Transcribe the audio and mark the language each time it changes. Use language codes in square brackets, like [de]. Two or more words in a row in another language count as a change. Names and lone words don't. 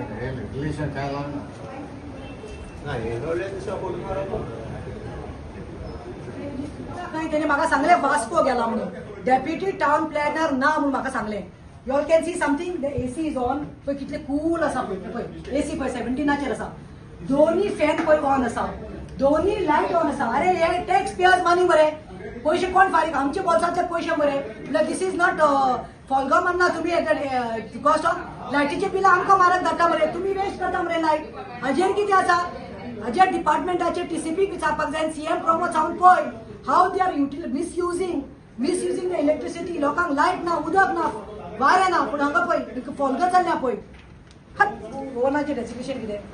[kok] रिलेशन काय लागणार नाही त्याने म्हाका सांगले वास्को गेला म्हणून [en] deputy town planner [kok] ना म्हणून म्हाका सांगले [en] you all can see something the AC is on [kok] पळय कितले कूल आसा पळय एसी पळय 17 आसा दोन्ही फॅन पळय ऑन आसा दोन्ही लाईट ऑन आसा अरे हे [en] tax payers money [kok] बरे पैसे कोण फारीक आमचे बोल्सांतले पैसे बरे म्हटल्यार [en] this is not [kok] फॉलगो म्हणना तुम्ही [en] cost of [kok] लायटीचे बिल आमकां म्हारग धाडटा मरे तुम्ही वेस्ट करता मरे लायट हाजेर कितें आसा हाजेर डिपार्टमेंटाचे टीसीपी विचारपाक जाय सीएम प्रमोद सावंत पळय [en] how they are misusing the electricity [kok] लोकांक लायट ना उदक ना वारें ना पूण हांगा पळय फॉलगो चल्ल्या पळय ओवनाचें डेसिग्नेशन कितें